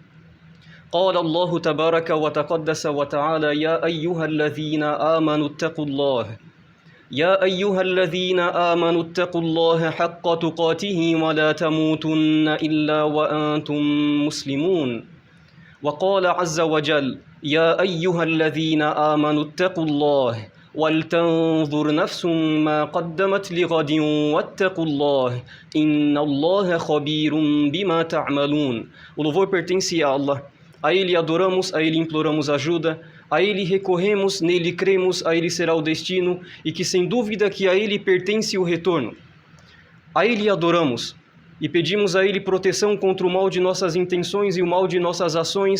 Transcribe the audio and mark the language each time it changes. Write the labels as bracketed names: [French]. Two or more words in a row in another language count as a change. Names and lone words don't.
[Arabic] قال الله تبارك وتقدس وتعالى يا أيها الذين آمنوا اتقوا الله يا أيها الذين آمنوا اتقوا الله حق تقاته ولا تموتن إلا وأنتم مسلمون. وقال عز وجل يا أيها الذين آمنوا اتقوا الله ولتنظر نفس ما قدمت لغد واتقوا الله إن الله خبير بما تعملون. [Portuguese] O louvor pertence a Allah. A Ele adoramos, a Ele imploramos ajuda, a Ele recorremos, nele cremos, a Ele será o destino e que sem dúvida que a Ele pertence o retorno. A Ele adoramos e pedimos a Ele proteção contra o mal de nossas intenções e o mal de nossas ações.